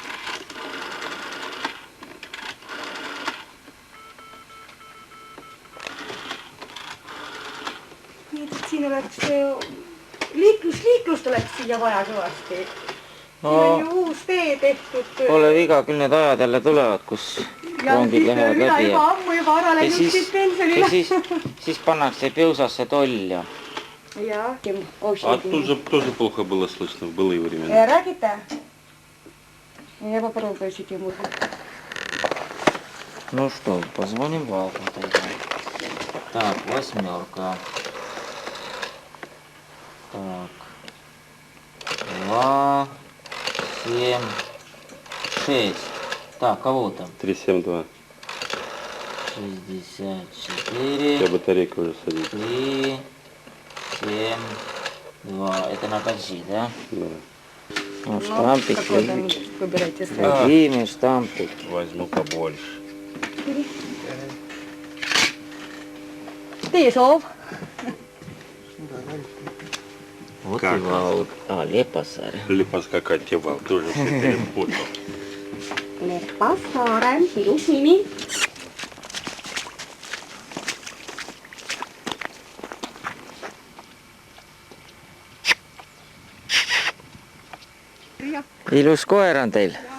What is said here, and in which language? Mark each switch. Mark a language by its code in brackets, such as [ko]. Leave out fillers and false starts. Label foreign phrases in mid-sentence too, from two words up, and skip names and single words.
[et] Nii, et siin oleks liiklust oleks siia vaja kõvasti. Siin on ju uus tee tehtud. Pole viga, küll need ajad jälle tulevad, kus rongid lähevad läbi. Juba ammu juba ära läinud siit pensionile. Siis pannakse Piusasse toll ja... Ja, [ru] А тоже плохо было слышно в былые времена. Räägite? Я попробую ему. Ну что, позвоним Валку тогда. Так, 8. Так. 2, 7, 6. Так, кого там? 372. 64. У тебя батарейка уже садится. 3, 7, 2. Это на такси, да? Да. Ну, штампик. Выбирайте Владимир, штампик. Возьму побольше. [et] Teie soov? [ru] Вот и Вал. А, Лепасар. Лепаска Вал, тоже все перепутал. [et] Lepassaare, ilus nimi. Ilus koer on teil.